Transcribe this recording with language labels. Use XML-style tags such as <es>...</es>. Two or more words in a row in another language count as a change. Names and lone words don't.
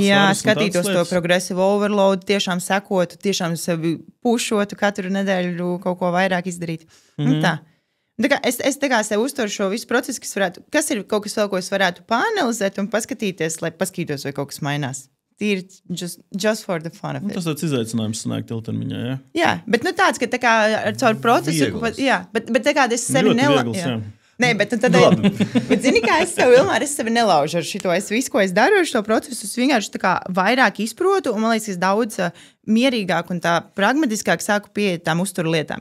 <lv>Jā, skatītos to</lv> <en>progressive overload,</en> <lv>tiešām sekotu, tiešām sevi pušotu katru nedēļu kaut ko vairāk izdarīt. Tā. Es tā kā sev uzturu šo visu procesu, kas ir kaut kas vēl, ko es varētu pāanalizēt un paskatīties, lai paskatītos, vai kaut kas mainās.</lv> <en>Tīri just for the fun of it.</en> <lv>Tas tāds izaicinājums sanākt ilgtermiņā, jā? Jā, bet tāds, ka tā kā caur procesu... Jā, bet tā kā es sevi nelaužu. Nē, bet tad... bet zini, kā es sevi nelaužu ar šito. Es visu, ko es daru ar šo procesu, es vienkārši tā kā vairāk izprotu, un man liekas, es daudz mierīgāk un tā pragmatiskāk sāku pieiet tām uzturu lietām.</lv>